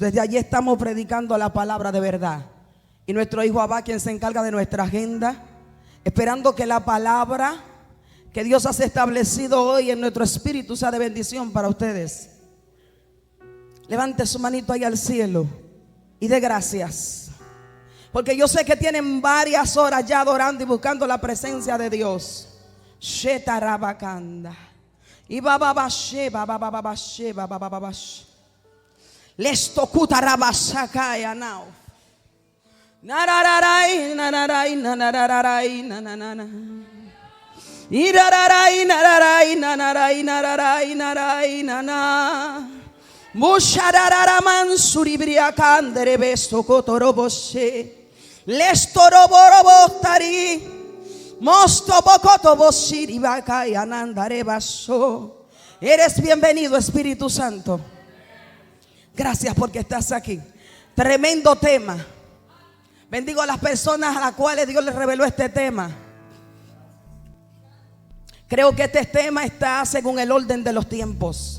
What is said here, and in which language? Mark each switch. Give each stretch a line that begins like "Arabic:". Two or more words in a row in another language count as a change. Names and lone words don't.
Spanish: Desde allí estamos predicando la palabra de verdad. Y nuestro hijo Abba, quien se encarga de nuestra agenda, esperando que la palabra que Dios ha establecido hoy en nuestro espíritu sea de bendición para ustedes. Levante su manito ahí al cielo y dé gracias, porque yo sé que tienen varias horas ya adorando y buscando la presencia de Dios. Shetarabakanda y bababashe babababashe babababashe lestokuta rabasakaya now. Narararai nararai narararai nanana. Irarai nararai nararai nararai nararai nana. Mushararaman suribriakandere besto kotoroboshe. Lestoroboroboftari. Mosto bokoto bosiri bakay anandare baso. Eres bienvenido, Espíritu Santo. Gracias porque estás aquí. Tremendo tema. Bendigo a las personas a las cuales Dios les reveló este tema. Creo que este tema está según el orden de los tiempos.